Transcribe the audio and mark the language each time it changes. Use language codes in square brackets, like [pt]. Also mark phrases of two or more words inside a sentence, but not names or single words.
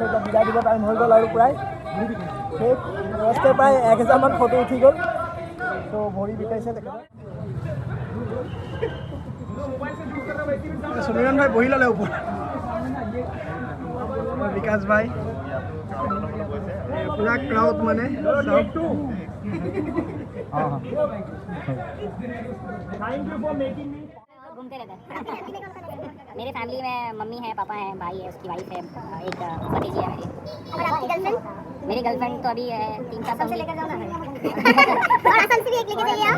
[as] এতিয়া বিদায় দিব টাইম হৈ গ'ল আৰু প্ৰায় সেই ৰাস্তাৰ প্ৰায় 1000মান ফটো উঠি গ'ল। তো ভৰি বিষাইছে তেখেতৰ। সুমিৰণ ভাই বহি ল'লে ওপৰত। বিকাশ ভাই পুৰা ক্ৰাউড মানে [hi] घूमते रहते हैं। मेरे फैमिली में मम्मी है, पापा है, भाई है, उसकी वाइफ है, एक भतीजी है मेरी। और आपकी गर्लफ्रेंड? मेरी गर्लफ्रेंड तो अभी है 3-4 साल से लेकर जाना है। और असम से भी एक लेके जाइए आप।